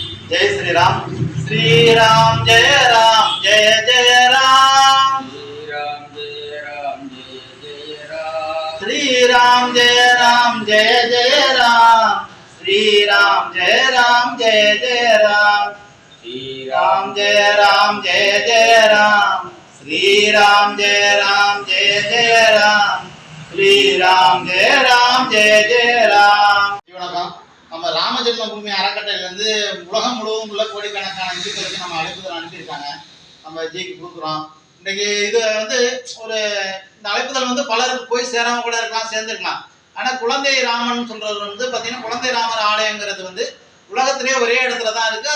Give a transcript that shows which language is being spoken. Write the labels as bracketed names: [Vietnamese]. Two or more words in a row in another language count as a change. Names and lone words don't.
[Hindi] जय श्री राम जय राम जय जय राम श्री राम जय जय राम श्री राम जय जय राम श्री राम जय जय राम श्री राम जय जय राम श्री राम जय जय राम। [Tamil] வணக்கம். நம்ம ராம ஜென்மபூமி அறக்கட்டளையிலேருந்து உலகம் முழுவதும் உள்ள கோடிக்கணக்கான இந்துக்களுக்கு நம்ம அழைப்புதல் அனுப்பியிருக்காங்க. நம்ம ஜிக்கு கொடுக்குறோம். இன்றைக்கி இது ஒரு இந்த அழைப்புதல் பலருக்கு போய் சேராம கூட இருக்கலாம், சேர்ந்துருக்கலாம். ஆனால் குழந்தை ராமன் சொல்றது பார்த்தீங்கன்னா குழந்தை ராமர் ஆலயங்கிறது உலகத்திலேயே ஒரே இடத்துல தான் இருக்குது.